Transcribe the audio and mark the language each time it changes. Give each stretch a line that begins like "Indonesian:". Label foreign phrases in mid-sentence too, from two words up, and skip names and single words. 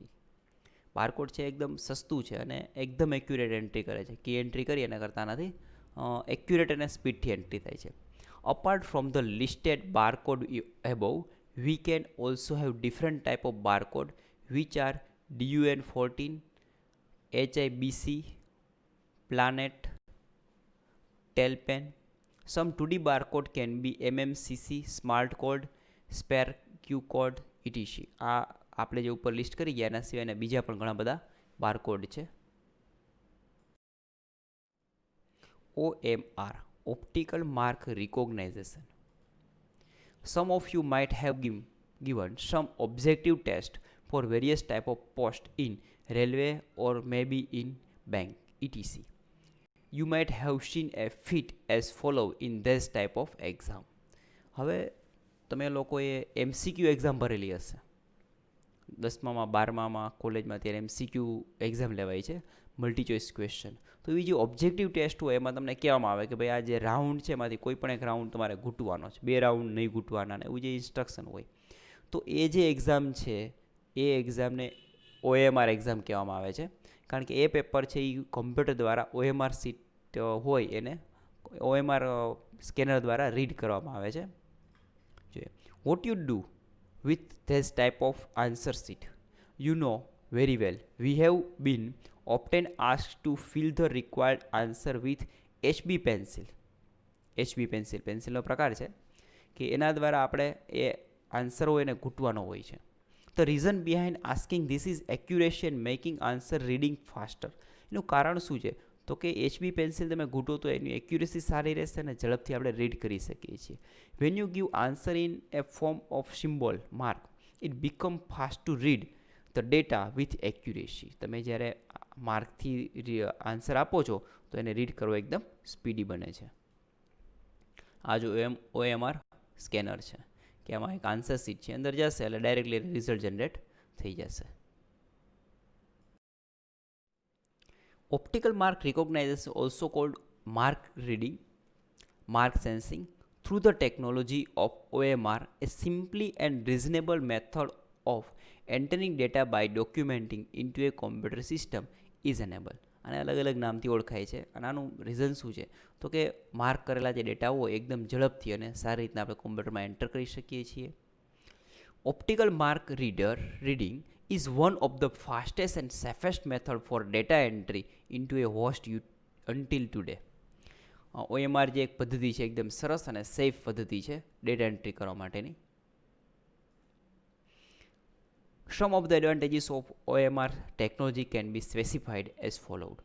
Gujarati: બારકોડ છે એકદમ સસ્તું છે અને એકદમ એક્યુરેટ એન્ટ્રી કરે છે. કી એન્ટ્રી કરી એના કરતાં આનાથી એક્યુરેટ અને સ્પીડથી એન્ટ્રી થાય છે.
English: apart from the listed barcode above, we can also have different type of barcode which are DUN 14, HIBC, Planet, ટેલ પેન. some 2D barcode can be MMCC, smart code, spare Q code, etc.
Gujarati: આ આપણે જે ઉપર લિસ્ટ કરી ગયા એના સિવાયના બીજા પણ ઘણા બધા બારકોડ છે.
English: OMR, Optical Mark Recognition. Some of you might have given some objective test for various type of post in railway or maybe in bank, etc. You might have seen a fit as follow in this type of exam.
Gujarati: હવે તમે લોકોએ MCQ એક્ઝામ ભરેલી હશે 10મામાં 12મામાં કોલેજમાં ત્યારે MCQ એક્ઝામ લેવાય છે,
English: multi choice question.
Gujarati: તો એ જે ઓબ્જેક્ટિવ ટેસ્ટ હોય એમાં તમને કહેવામાં આવે કે ભાઈ આ જે રાઉન્ડ છે એમાંથી કોઈ પણ એક રાઉન્ડ તમારે ઘૂંટવાનો છે, 2 રાઉન્ડ નહીં ઘૂંટવાના, ને એવું જે ઇન્સ્ટ્રક્શન હોય. તો એ જે એક્ઝામ છે એ એક્ઝામને OMR એક્ઝામ કહેવામાં આવે છે, કારણ કે એ પેપર છે એ કમ્પ્યુટર દ્વારા OMR સીટ હોય એને OMR સ્કેનર દ્વારા રીડ કરવામાં આવે છે.
English: જોઈએ what you do with this type of answer sheet. You know very well we have been often asked to fill the required answer with HB pencil.
Gujarati: HB pencil પેન્સિલનો પ્રકાર છે કે એના દ્વારા આપણે એ આન્સર હોય એને ઘૂંટવાનો હોય છે.
English: The reason behind asking this is accuracy and making answer reading faster.
Gujarati: એનું કારણ શું છે તો કે HB પેન્સિલ તમે ઘૂંટો તો એની એક્યુરેસી સારી રહેશે અને ઝડપથી આપણે રીડ કરી શકીએ છીએ.
English: when you give answer in a form of symbol mark it become fast to read the data with accuracy.
Gujarati: તમે જ્યારે માર્કથી આન્સર આપો છો તો એને રીડ કરવો એકદમ સ્પીડી બને છે. આ જો OMR સ્કેનર છે કે આમાં એક આન્સર શીટ છે, અંદર જશે એટલે ડાયરેક્ટલી રિઝલ્ટ જનરેટ થઈ જશે.
English: Optical mark recognition, also called mark reading, mark sensing, through the technology of OMR, a simply and reasonable method of entering data by documenting into a computer system is enabled.
Gujarati: આને અલગ અલગ નામથી ઓળખાય છે અને આનું રીઝન શું છે તો કે માર્ક કરેલા જે ડેટા હોય એકદમ ઝડપથી અને સારી રીતના આપણે કોમ્પ્યુટરમાં એન્ટર કરી શકીએ છીએ.
English: Optical mark reading is one of the fastest and safest method for data entry into a host until today.
Gujarati: OMR જે એક પદ્ધતિ છે એકદમ સરસ અને સેફ પદ્ધતિ છે ડેટા એન્ટ્રી કરવા માટેની.
English: Some of the advantages of OMR technology can be specified as followed.